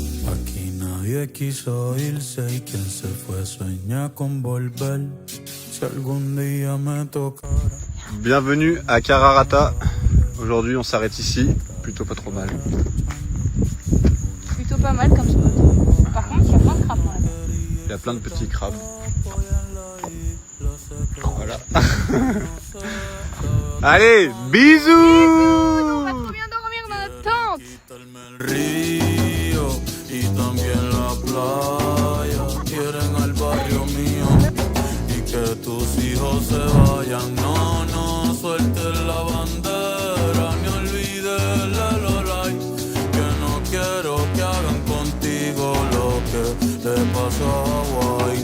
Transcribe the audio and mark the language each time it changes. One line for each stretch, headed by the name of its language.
Spanish: Aquí nadie quiso irse y quien se fue sueña con volver. Si algún día me tocara.
French: Bienvenue à Kararata. Aujourd'hui on s'arrête ici. Plutôt pas trop mal. Plutôt pas mal comme spot. Par contre, il y a plein de crabes. Là. Il y a plein de petits crabes. Voilà. Allez, bisous. On va trop bien dormir dans notre tente.
Spanish: El río y también la playa quieren al barrio mío y que tus hijos se vayan. No, no sueltes la bandera ni olvides la lolay, que no quiero que hagan contigo lo que le pasó a Hawaii.